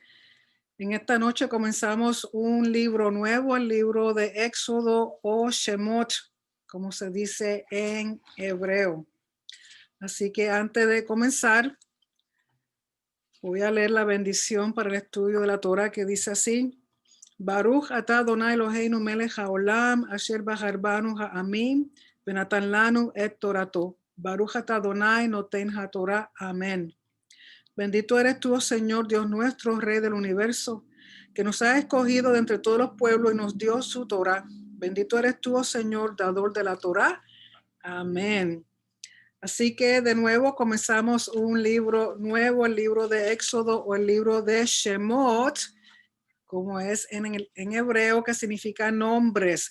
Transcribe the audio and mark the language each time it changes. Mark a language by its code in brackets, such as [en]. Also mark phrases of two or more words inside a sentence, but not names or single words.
[es] En esta noche comenzamos un libro nuevo, el libro de Éxodo o Shemot, como se dice en hebreo. Así que antes de comenzar, voy a leer la bendición para el estudio de la Torah que dice así: [he] ברוך אתה אדוני אלוהינו מלך העולם אשר בחר בנו העמים ונתן לנו את תורתו. ברוך אתה אדוני נותן התורה. [es] Amén. Bendito eres tú, oh Señor, Dios nuestro, Rey del universo, que nos has escogido de entre todos los pueblos y nos dio su Torah. Bendito eres tú, oh Señor, dador de la Torah. Amén. Así que de nuevo comenzamos un libro nuevo, el libro de Éxodo o el libro de Shemot, como es en hebreo, que significa nombres.